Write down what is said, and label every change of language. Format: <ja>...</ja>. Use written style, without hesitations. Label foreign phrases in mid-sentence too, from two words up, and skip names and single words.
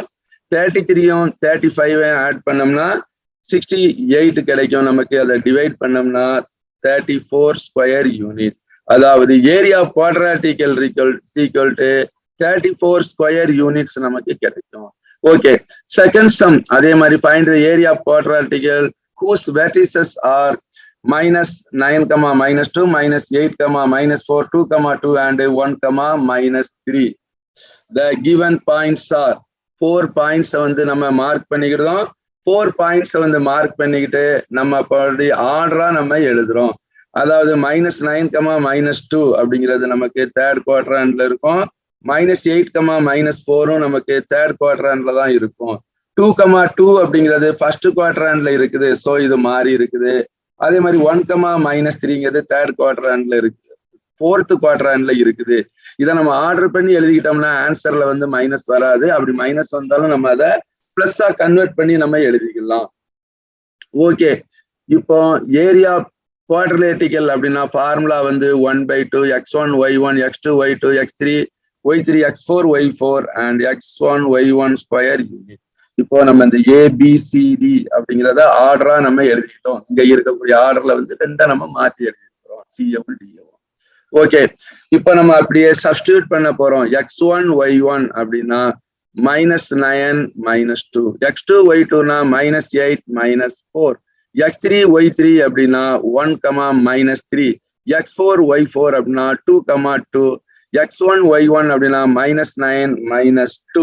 <ta>33யும் 35 ஆட் பண்ணோம்னா 68 கிடைக்கும் நமக்கு. அதை டிவைட் பண்ணோம்னா 34</ta> <en>square unit.</en> <ta>அதாவது</ta> <en>area of quadrilateral equal to 34 square units</en> <ta>நமக்கு கிடைக்கும்.</ta> <en>okay, second sum</en> <ta>அதே மாதிரி</ta> <en>find the area of quadrilateral whose vertices are -9, -2 -8, -4 2, 2 and 1, -3. the given points are 4 points</en> <ta>நம்ம மார்க் பண்ணிக்கிட்டோம். 4 points மார்க் பண்ணிக்கிட்டு நம்ம ஆர்டரா நம்ம எழுதுறோம். அதாவது -9, -2 அப்படிங்கிறது நமக்கு</ta> <en>third quadrant</en> <ta>இருக்கும். -8, -4 நமக்கு</ta> <en>third quadrant</en> <ta>தான் இருக்கும். 2, 2 அப்படிங்கிறது</ta> <en>first quadrant</en> <ta>இருக்குது. ஸோ இது மாறி இருக்குது. அதே மாதிரி 1, -3ங்கிறது</ta> <en>third quadrant</en> <ta>இருக்கு,</ta> <en>fourth quadrant</en> <ta>இருக்குது. இதை நம்ம ஆர்டர் பண்ணி எழுதிக்கிட்டோம்னா ஆன்சர்ல மைனஸ் வராது. அப்படி மைனஸ் வந்தாலும் நம்ம அதை பிளஸ்ஸா கன்வெர்ட் பண்ணி நம்ம எழுதிக்கலாம். ஓகே, இப்போ</ta> <en>area quadrilateral</en> <ta>அப்படின்னா ஃபார்முலா 1/2 x1 y1 x2 y2 x3 y3 x4 y4 and x1 y1</ta> <en>square unit.</en> <ta>இப்போ நம்ம இந்த ABCD அப்படிங்கிறத ஆர்டரா நம்ம எழுதிக்கிட்டோம். இங்க இருக்கக்கூடிய ஆர்டர்ல ரெண்டா நம்ம மாத்தி எழுதிக்கிறோம், CM DO. ஓகே, இப்போ நம்ம அப்படியே சப்ஸ்டியூட் பண்ண போறோம். x1 y1 அப்படின்னா -9 -2 x2 y2னா -8 -4 x3 y3 அப்படின்னா 1, -3 x4 y4 அப்படின்னா 2, 2 x1 y1 அப்படின்னா -9 -2.</ta>